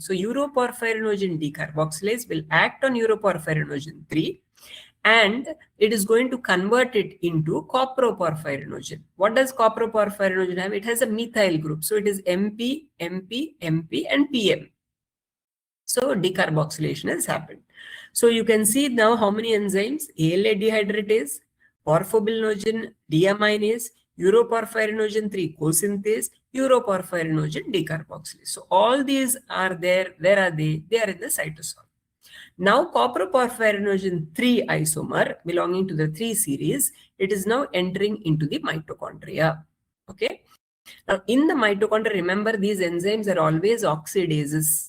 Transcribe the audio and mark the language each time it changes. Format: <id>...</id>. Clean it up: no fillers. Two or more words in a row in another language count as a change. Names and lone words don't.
<en>So uroporphyrinogen decarboxylase will act on uroporphyrinogen 3 and it is going to convert it into coproporphyrinogen. What does coproporphyrinogen have? It has a methyl group. So it is MP, MP, MP and PM. So decarboxylation has happened. So you can see now how many enzymes: ALA dehydratase, porphobilinogen deaminase, uroporphyrinogen 3 co-synthase, uroporphyrinogen decarboxylase. So all these are there. Where are they? They are in the cytosol. Now coproporphyrinogen 3 isomer belonging to the 3 series, it is now entering into the mitochondria. Okay. Now in the mitochondria, remember these enzymes are always oxidases.</en>